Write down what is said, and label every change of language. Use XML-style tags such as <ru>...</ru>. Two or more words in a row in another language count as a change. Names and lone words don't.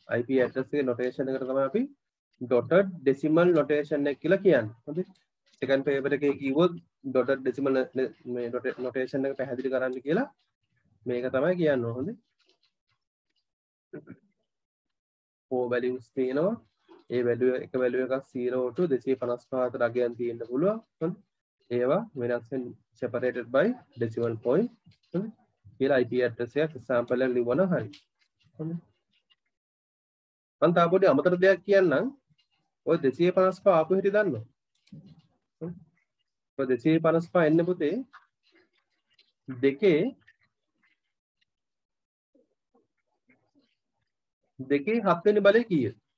<en>IP address</en> <si>එකේ notation එකට තමයි අපි</si> <en>dotted decimal notation</en> <si>එක කියලා කියන්නේ. හොඳේ.</si> <en>second paper</en> <si>එකේ කිව්වොත්</si> <en>dotted decimal</en> <si>මේ notation එක පැහැදිලි කරන්න කියලා මේක තමයි කියන්නේ. හොඳේ. 4 values තියෙනවා. ඒ වැලියු එක වැලියු එකක් 0 to 255 අතර අගයන් තියෙන්න පුළුවන්. හොඳ. ඒවා වෙනස් වෙන</si> <en>separated by decimal point.</en> <si>හොඳ. කියලා</si> <en>IP address</en> <si>එකක් sample එක ලිව්වනම් හරි. හොඳ. මම තා පොඩි අමතර දෙයක් කියන්නම්. ඔය 255 ආපු හැටි දන්නවද? ඔය 255 එන්නේ පුතේ දෙකේ 7 වෙනි බලය කීයද?</si>